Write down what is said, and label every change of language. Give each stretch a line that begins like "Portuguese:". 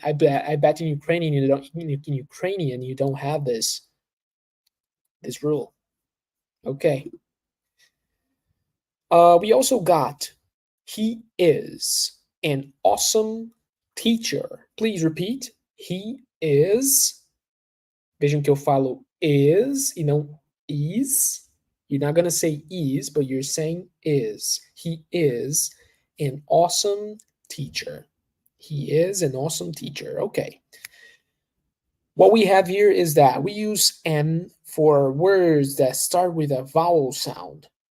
English: I bet in Ukrainian you don't in Ukrainian you don't have this rule. Okay. We also got he is an awesome teacher. Please repeat. He is.
Portuguese: Vejam que eu falo is e não is.
English: You're not going to say is, but you're saying is. He is an awesome teacher. He is an awesome teacher. Okay. What we have here is that we use N for words that start with a vowel sound.